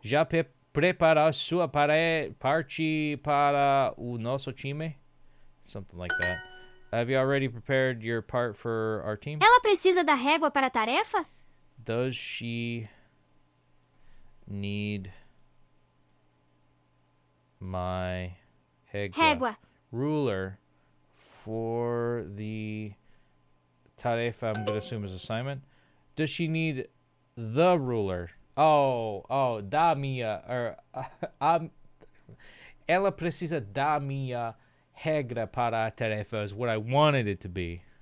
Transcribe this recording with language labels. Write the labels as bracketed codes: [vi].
[pt] Já preparou sua parte para o nosso time? [en] Something like that. Have you already prepared your part for our team? [pt] Ela precisa da régua para a tarefa? [en] Does she need my régua ruler for the tarefa, I'm going to assume is assignment? Does she need the ruler? [pt] Oh, da minha, or ela precisa da minha regra para a tarefa [en] is what I wanted it to be.